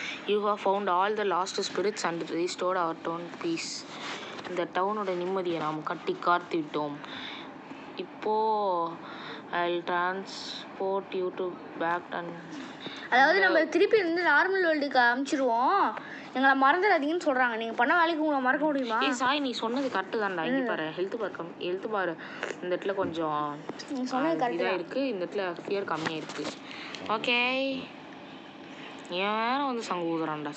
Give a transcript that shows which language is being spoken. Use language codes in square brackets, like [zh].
[en] You have found all the lost spirits and restored our town peace. [ta] இந்த டவுனோட நிம்மதியை நாம் கட்டி காத்து விட்டோம். இப்போது [en] I'll transport you to back and [ta] அதாவது நம்ம திருப்பி வந்து நார்மல் வேர்ல்டுக்கு அனுப்பிச்சிடுவோம். எங்களை மறந்துடாதீங்கன்னு சொல்கிறாங்க. நீங்கள் பண்ண வேலைக்கு உங்களை மறக்க முடியுமா? சாய் நீ சொன்னது கரெக்டு தான்டா. இங்கே பாரு ஹெல்த் பாரு இந்த இடத்துல கொஞ்சம் சொன்னது கரெக்டாக இருக்குது. இந்த இடத்துல ஃபியர் கம்மியாக இருக்குது. ஓகே ஏன் வந்து சங்கு ஊதுறான்டா.